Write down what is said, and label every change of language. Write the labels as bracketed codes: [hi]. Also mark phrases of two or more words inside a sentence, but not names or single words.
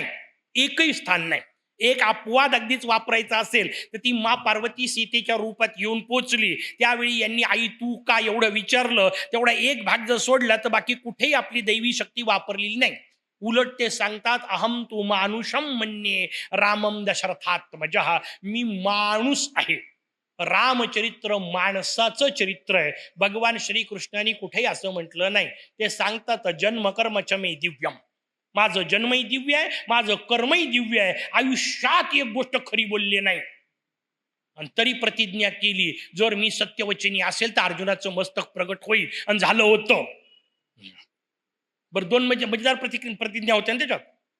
[mr] एकही स्थान नाही. एक अपवाद अगदीच वापरायचा असेल तर ती मा पार्वती सीतेच्या रूपात येऊन पोचली. त्यावेळी यांनी आई तू का एवढं विचारलं. तेवढा एक भाग जर सोडला तर बाकी कुठेही आपली दैवी शक्ती वापरलेली नाही. उलट ते सांगतात, [sa] अहम तू मानुषम मन्ये रामम दशरथात्मजः. [mr] मी माणूस आहे. रामचरित्र माणसाचं चरित्र आहे. भगवान श्रीकृष्णाने कुठेही असं म्हटलं नाही. ते सांगतात [sa] जन्म कर्म च मे दिव्यम. [mr] माझं जन्मही दिव्य आहे, माझं कर्मही दिव्य आहे. आयुष्यात एक गोष्ट खरी बोलली नाही. आणि तरी प्रतिज्ञा केली, जर मी सत्यवचनी असेल तर अर्जुनाचं मस्तक प्रगट होईल. आणि झालं होतं. बरं, 2 मजेदार प्रतिज्ञा होत्या ना त्याच्यात.